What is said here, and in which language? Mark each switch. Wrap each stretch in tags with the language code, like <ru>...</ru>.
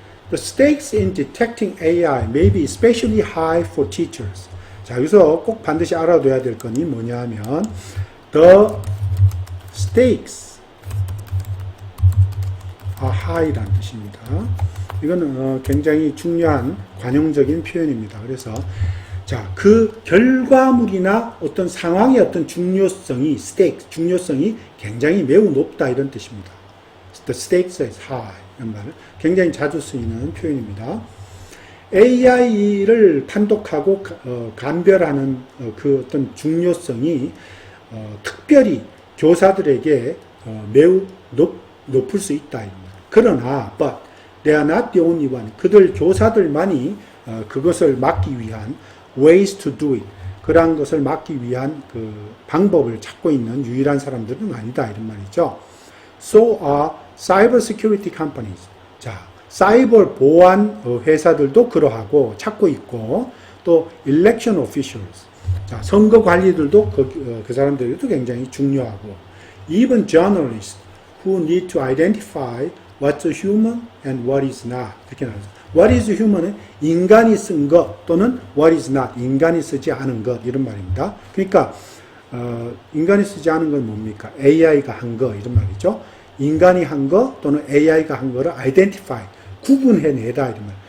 <en>The stakes in detecting AI may be especially high for teachers.</en> <ko>자, 여기서 꼭 반드시 알아둬야 될 건이 뭐냐 하면</ko> <en>the stakes are high</en> <ko>라는 뜻입니다. 이거는 굉장히 중요한 관용적인 표현입니다. 그래서 자, 그 결과물이나 어떤 상황의 어떤 중요성이 중요성이 굉장히 매우 높다 이런 뜻입니다.</ko> <en>The stakes is high.</en> <ko>이런 말을 굉장히 자주 쓰이는 표현입니다. AI를 판독하고 감별하는 그 어떤 중요성이 특별히 교사들에게 매우 높을 수 있다. 그러나</ko> <en>but they are not the only one.</en> <ko>그들 교사들만이 그것을 막기 위한</ko> <en>ways to do it.</en> <ko>그러한 것을 막기 위한 그 방법을 찾고 있는 유일한 사람들은 아니다. 이런 말이죠.</ko> <en>So are cyber security companies.</en> <ko>자, 사이버 보안 회사들도 그러하고 찾고 있고 또</ko> <en>election officials.</en> <ko>자, 선거 관리들도 그 사람들도 굉장히 중요하고</ko> <en>even journalists who need to identify what's human and what is not.</en> <ko>이렇게 나오죠.</ko> <en>What is human</en> <ko>은 인간이 쓴 것 또는</ko> <en>what is not</en> <ko>인간이 쓰지 않은 것 이런 말입니다. 그러니까 인간이 쓰지 않은 건 뭡니까? AI가 한 거 이런 말이죠. 인간이 한 거 또는 AI가 한 거를 identify 구분해내다 이런 말.</ko>